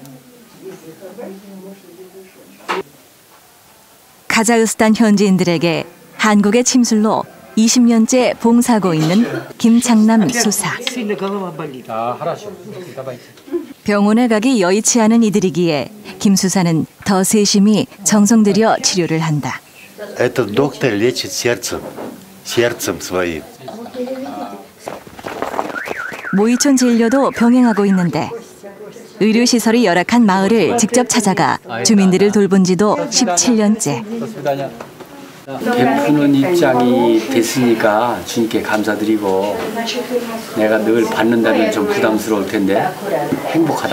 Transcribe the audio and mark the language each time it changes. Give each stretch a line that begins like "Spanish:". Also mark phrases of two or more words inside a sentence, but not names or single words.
Korean: 카자흐스탄 현지인들에게 한국의 침술로 20년째 봉사하고 있는 김창남 수사. 병원에 가기 여의치 않은 이들이기에 김 수사는 더 세심히 정성 들여 치료를 한다.
Russian: Этот доктор лечит сердцем своим.
Korean: 모이촌 진료도 병행하고 있는데 의료시설이 열악한 마을을 직접 찾아가 주민들을 돌본 지도 17년째. 베푸는 입장이 됐으니까 주님께 감사드리고 내가 늘 받는다면 좀 부담스러울 텐데 행복하다.